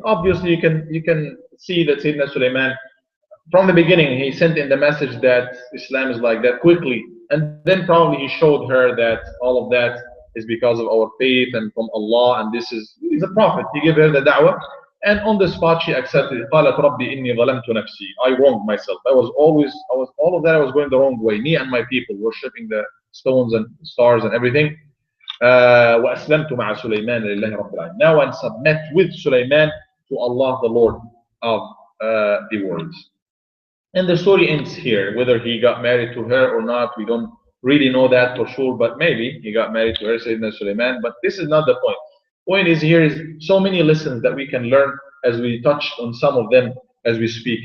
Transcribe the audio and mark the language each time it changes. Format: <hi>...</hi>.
<en>Obviously, you can see that Sayyidina Sulaiman, from the beginning, he sent in the message that Islam is like that quickly, and then probably he showed her that all of that is because of our faith and from Allah, and he's a prophet. He gave her the da'wah, and on the spot she accepted it.</en> <ar>قالت رب إني ظلمت نفسي.</ar> <en>I wronged myself. I was all of that. I was going the wrong way. Me and my people worshipping the stones and stars and everything.</en> <ar>وأسلمت مع سليمان لله رب العالمين.</ar> <en>Now and submit with Sulaiman to Allah, the Lord of the worlds. And the story ends here. Whether he got married to her or not, we don't really know that for sure, but maybe he got married to her, Sayyidina Sulaiman. But this is not the point. Point is, here is so many lessons that we can learn, as we touched on some of them as we speak.</en>